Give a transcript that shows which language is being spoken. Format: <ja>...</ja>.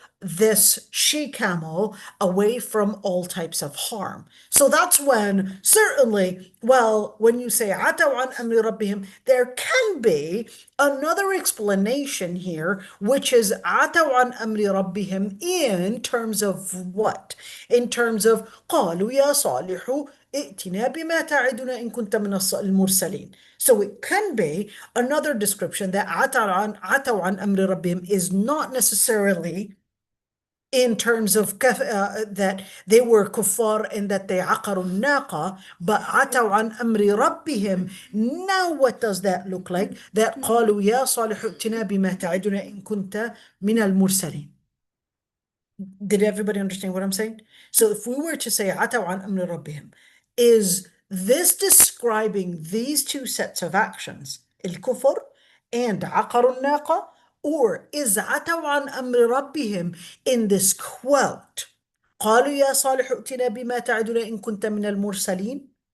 <en>this she-camel away from all types of harm. So that's when, certainly, well, when you say</en> <ar>عَتَوْا عَنْ أَمْرِ رَبِّهِمْ,</ar> <en>there can be another explanation here, which is عَتَوْا عَنْ أَمْرِ رَبِّهِمْ in terms of what? In terms of</en> <ar>قَالُوا يَا صَالِحُ ائتنا بما تعدنا إن كنت من المرسلين.</ar> <en>So it can be another description that</en> <ar>عَتَوْا عَنْ أَمْرِ رَبِّهِمْ</ar> <en>is not necessarily in terms of that they were kuffar and that they</en> <ar>عقروا الناقة,</ar> <en>but عَتَوْا عَنْ أَمْرِ رَبِّهِمْ. Now what does that look like? That</en> <ar>قالوا يا صالح ائتنا بما تعدنا إن كنت من المرسلين.</ar> <en>Did everybody understand what I'm saying? So if we were to say</en> <ar>عَتَوْا عَنْ أَمْرِ رَبِّهِمْ,</ar> <en>is this describing these two sets of actions,</en> <ar>الكفر</ar> <en>and</en> <ar>عقروا الناقة,</ar> <en>or is عَتَوْا عَنْ أَمْرِ رَبِّهِمْ in this quote</en> <ar>قالوا يا صالح ائتنا بما تعدنا إن كنت من المرسلين,</ar>